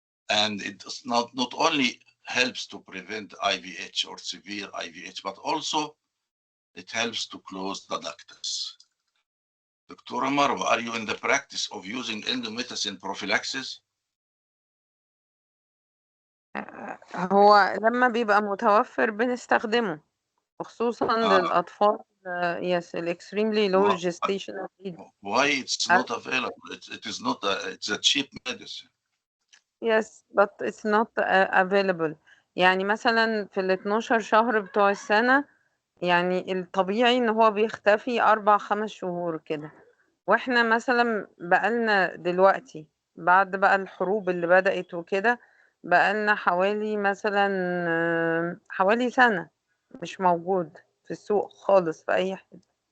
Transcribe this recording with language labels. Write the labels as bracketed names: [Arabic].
[English] And it does not only helps to prevent IVH or severe IVH, but also it helps to close the ductus. Dr. Marwa, are you in the practice of using endomethacin prophylaxis? [Arabic] هو لما بيبقى متوفر بنستخدمه خصوصا للأطفال [English] yes extremely low gestational age. Why it's not available? It is not it's a cheap medicine. Yes, but it's not available. [Arabic] يعني مثلا في ال 12 شهر بتوع السنة يعني الطبيعي ان هو بيختفي 4-5 شهور كده، واحنا مثلا بقالنا دلوقتي بعد بقى الحروب اللي بدأت وكده بقالنا حوالي مثلا حوالي سنة مش موجود في السوق خالص في أي حتة.